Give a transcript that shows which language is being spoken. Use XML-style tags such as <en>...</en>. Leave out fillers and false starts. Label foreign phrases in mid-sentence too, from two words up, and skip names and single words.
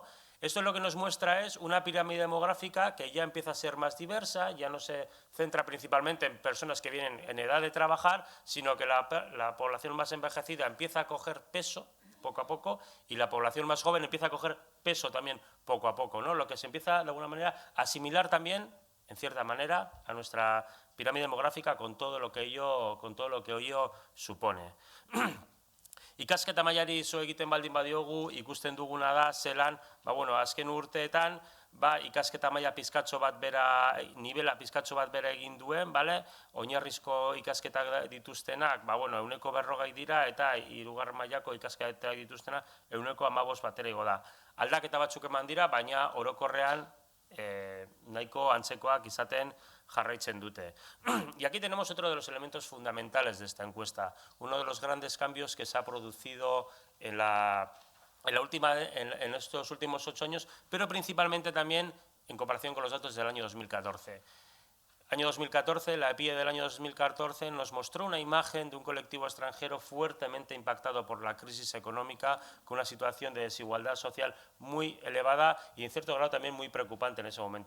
<es>Esto lo que nos muestra es una pirámide demográfica que ya empieza a ser más diversa, ya no se centra principalmente en personas que vienen en edad de trabajar, sino que la población más envejecida empieza a coger peso poco a poco y la población más joven empieza a coger peso también poco a poco, ¿no? Lo que se empieza de alguna manera a asimilar también, en cierta manera, a nuestra pirámide demográfica con todo lo que ello supone.</es> <eu>Ikasketa mailari zo egiten baldin badiogu, ikusten duguna da zelan, azken urteetan, ikasketa maila pizkatxo bat bera, nivela pizkatxo bat bera egin duen, oinarrizko ikasketak dituztenak, 40 dira, eta hirugarren mailako ikasketak dituztenak 15 batera igo da. Aldaketa batzuk eman dira, baina orokorrean nahiko antzekoak izaten jarraitzen dute.</eu> <es>Y aquí tenemos otro de los elementos fundamentales de esta encuesta, uno de los grandes cambios que se ha producido en estos últimos 8 años, pero principalmente también en comparación con los datos del año 2014. Año 2014, la EPIE del año 2014 nos mostró una imagen de un colectivo extranjero fuertemente impactado por la crisis económica, con una situación de desigualdad social muy elevada y en cierto grado también muy preocupante en ese momento.</es>